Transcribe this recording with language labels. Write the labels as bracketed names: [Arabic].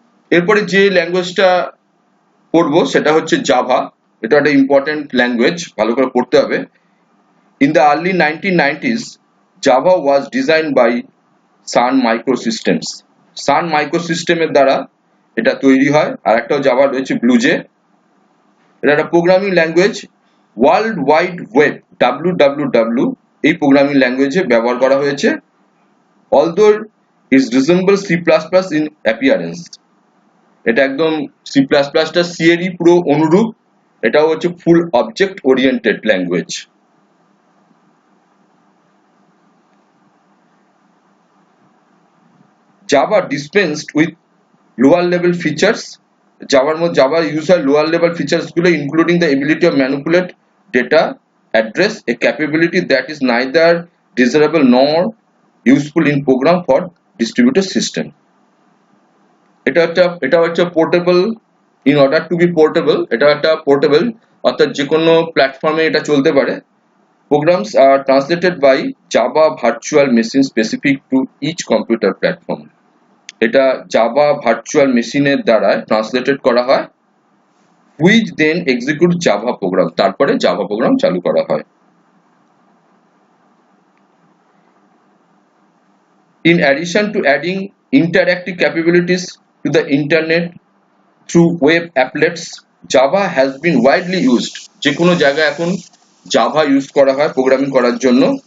[Bangla] এরপরে যে ল্যাঙ্গুয়েজটা পড়বো সেটা হচ্ছে জাভা। এটা একটা ইম্পর্টেন্ট ল্যাঙ্গুয়েজ, ভালো করে পড়তে হবে। [English] In the early 1990s, Java was designed by Sun Microsystems। [Bangla] Sun Microsystems দ্বারা এটা তৈরি হয়। আর একটাও জাভা রয়েছে ব্লুজে। এটা একটা programming language, world wide web WWW এই প্রোগ্রামিং ল্যাঙ্গুয়েজে ব্যবহার করা হয়েছে। [English] Although it resembles C++ in appearance, [Bangla] এটা একদম C++ টা C এরই পুরো অনুরূপ। এটাও হচ্ছে ফুল object oriented language. [English] Java dispensed with lower level features। Java use হয় lower level features গুলো, including the ability of manipulate data address, a capability that is neither desirable nor useful in program for distributed system। [Bangla] এটা হচ্ছে portable. [English] in order to be portable, [Bangla] এটা একটা portable অর্থাৎ যে কোনো প্ল্যাটফর্মে এটা চলতে পারে। [English] Programs are translated by Java virtual machine specific to each computer platform। [Bangla] এটা জাভা ভার্চুয়াল মেশিনের দ্বারা ট্রান্সলেটেড করা হয়, [English] which then execute [Bangla] Java program, তারপরে জাভা প্রোগ্রাম চালু করা হয়। [English] In addition to adding interactive capabilities to the internet through web applets, Java has been widely used। [Bangla] যে কোনো জায়গায় এখন জাভা ইউজ করা হয় প্রোগ্রামিং করার জন্য।